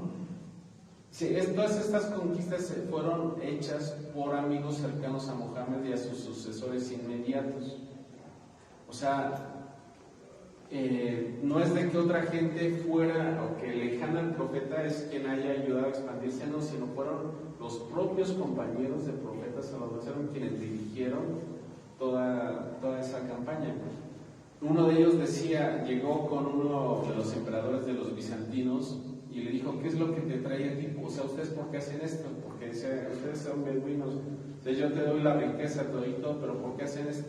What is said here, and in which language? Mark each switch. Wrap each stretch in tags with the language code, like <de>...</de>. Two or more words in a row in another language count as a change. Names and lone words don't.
<es>Sí, todas estas conquistas fueron hechas por amigos cercanos a Mohammed y a sus sucesores inmediatos. O sea, no es de que otra gente fuera o que lejana al profeta es quien haya ayudado a expandirse, no, sino fueron los propios compañeros del profeta</es> <ar>صلى الله عليه وسلم</ar> <es>quienes dirigieron toda esa campaña. Uno de ellos decía, llegó con uno de los emperadores de los bizantinos y le dijo, ¿qué es lo que te trae a ti? O sea, ¿ustedes por qué hacen esto? Porque dice, ustedes son beduinos, entonces yo te doy la riqueza, te doy todo, pero ¿por qué hacen esto?</es>